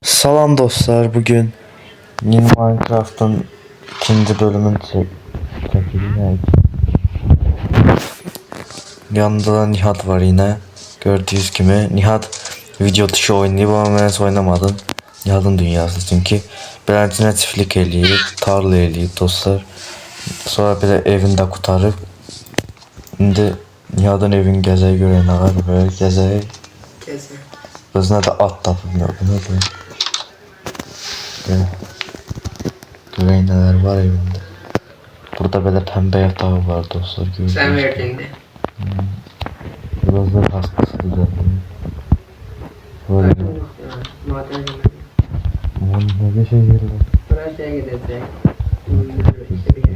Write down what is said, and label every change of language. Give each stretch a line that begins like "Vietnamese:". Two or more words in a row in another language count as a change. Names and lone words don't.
Turkish: Salam dostlar, bugün yeni Minecraft'ın ikinci bölümünü çekeceğiz. Yanında da Nihat var yine. Gördüğünüz gibi Nihat video dışı oynayıp ama ben oynamadım. Nihat'ın dünyası çünkü.
Azerbaijani: Beləncə çiftlik eləyib, tarla eləyib dostlar. Sonra bir de evində qutarıb. İndi Nihat'ın evini gəzək görək nə var böyle gəzək. Özünə də at tapıb nə bu.
Turkish: Görək neler var evinde. Burada böyle pembe yatağı var dostlar. Sen verdin de. Biraz da kaskısı düzeldim. Böyle bir... Maden yemedim. Aman ne bir şey yerler. Buraya şeye gidecek. İşte bir yer.